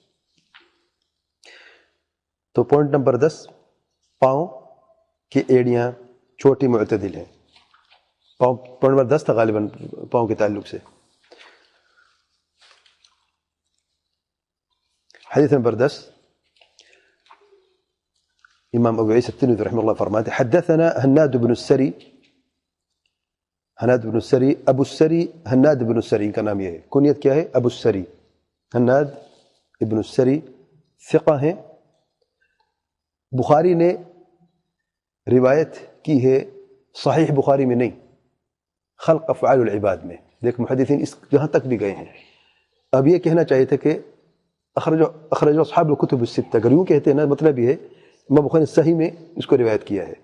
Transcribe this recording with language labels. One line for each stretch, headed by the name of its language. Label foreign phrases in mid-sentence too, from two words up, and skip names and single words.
Urdu: تو
English: point number
Urdu: 10، پاؤں کی ایڑیاں چھوٹی معتدل ہیں.
English: point number
Urdu: 10 تھا غالباً پاؤں کے تعلق سے. حدیث نمبر 10، امام ابو عیسی الترمذی
Arabic: رحمہ اللہ
Urdu: فرماتے حدثنا ہناد بن السری، ہناد بن السری، ابو السری، ہناد بن السری، ان کا نام یہ ہے، کنیت کیا ہے؟ ابو السری. ہناد ابن السری ثقہ ہیں. بخاری نے روایت کی ہے صحیح بخاری میں نہیں، خلق افعال العباد میں. دیکھ محدثین اس جہاں تک بھی گئے ہیں. اب یہ کہنا چاہیے تھا کہ
Arabic: اخرج اصحاب الکتب الستہ،
Urdu: اگر یوں کہتے ہیں نا، مطلب یہ ہے امام بخاری نے صحیح میں اس کو روایت کیا ہے.